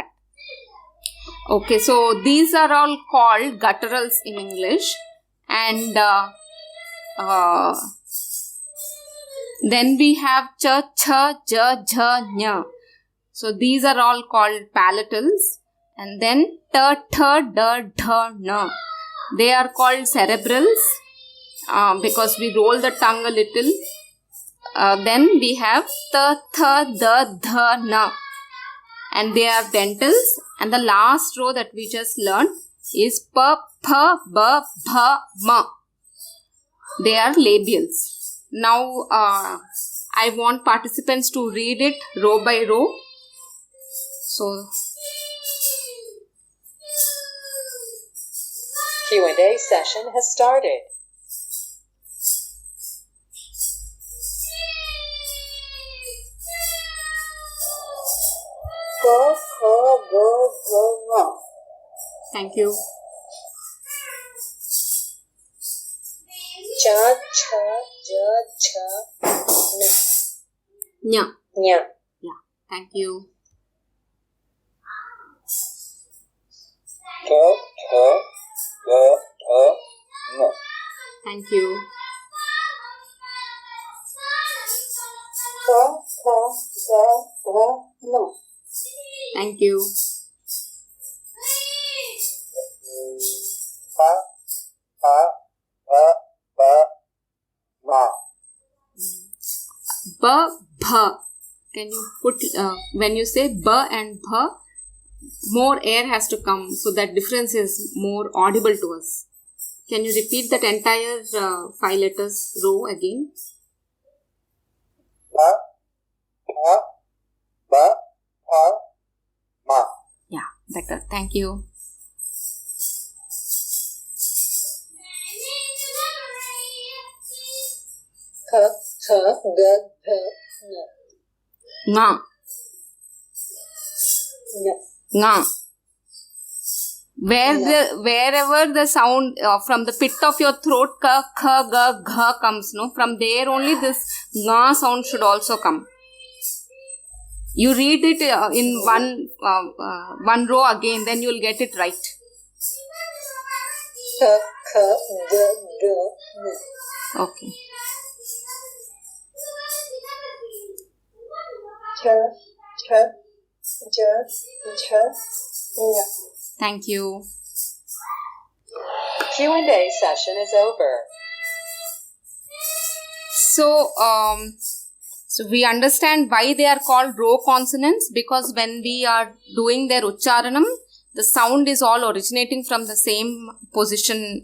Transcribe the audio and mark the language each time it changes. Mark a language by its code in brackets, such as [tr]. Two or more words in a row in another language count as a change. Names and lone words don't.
[en] Okay, so these are all called gutturals in English. And then we have [sa] cha, cha, ja, jha, nya. [en] So these are all called palatals. And then [sa] ta, tha, da, dha, na. [en] They are called cerebrals because we roll the tongue a little. Then we have ta, tha, [sa] da, dha, na. [en] And they are dentals. And the last row that we just learned is [sa] pa, pha, ba, bha, ma. [en] They are labials. Now, I want participants to read it row by row. So, Q&A session has started. [sa] Ka, kha, ga, gha, nga. [en] thank you. [sa] Cha, cha, ja, jha, Nya. nya. [en] Yeah, thank you. [sa] Ta, tha, ga, tha, nga. [en] Thank you. [sa] Ka, kha, ga, gha, nga. [en] Thank you. [sa] Pa, pa, pa, pa, ma. Ba, bha. [en] Can you put, when you say ba and bha, more air has to come. So that difference is more audible to us. Can you repeat that entire 5 letters row again? [sa] Pa, pa, pa, pa, ma. [en] Yeah, better. Thank you. [sa] Ka, kha, ga, gha, nga. Nga. Nya. Nga. [en] Wherever the sound from the pit of your throat, [sa] ka, kha, ga, [en] gha comes, no? From there only this nga sound should also come. You read it in one row again, then you will get it right. [sa] Ka, kha, ga, gha, nga. [en] Okay. [sa] Cha, cha, ja, jha, nya. [en] Thank you. Q&A session is over. So we understand why they are called row consonants, because when we are doing their ucharanam, the sound is all originating from the same position.